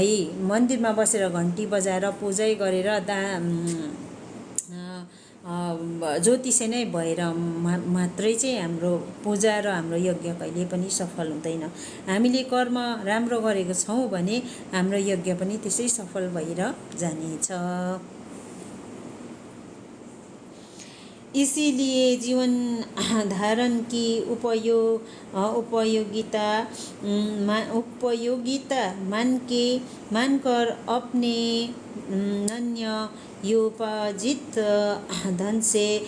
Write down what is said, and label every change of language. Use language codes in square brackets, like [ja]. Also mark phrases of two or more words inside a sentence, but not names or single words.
[ne] मन्दिरमा बसेर घन्टी बजाएर पूजै गरेर ज्योतिषे नै भएर मात्रै चाहिँ हाम्रो पूजा र हाम्रो यज्ञ कहिले पनि सफल हुँदैन। हामीले कर्म राम्रो गरेको छौँ भने हाम्रो यज्ञ पनि त्यसै सफल भएर जानेछ। [hi] इसीलिए जीवन धारण की उपयोगिता मानकर अपने न्यायोपार्जित धन से